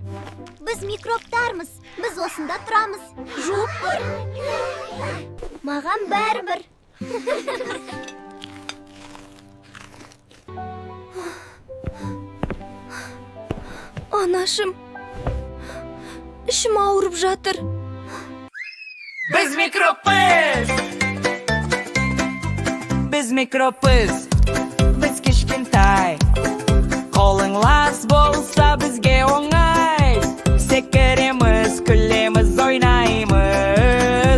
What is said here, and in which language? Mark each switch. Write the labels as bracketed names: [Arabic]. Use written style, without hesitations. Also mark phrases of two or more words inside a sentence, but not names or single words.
[Kazakh] Біз микробтармыз, біз осында тұрамыз. Жуып бір. Маған бәрібір. Анашым, ішім ауырып жатыр. [Uzbek] Biz mikropuz. Biz mikropuz. Biz kichkintoy. Qo'ling las bo'lsa bizga o'ng'ay. Sekiramiz, kulamiz, o'ynaymiz.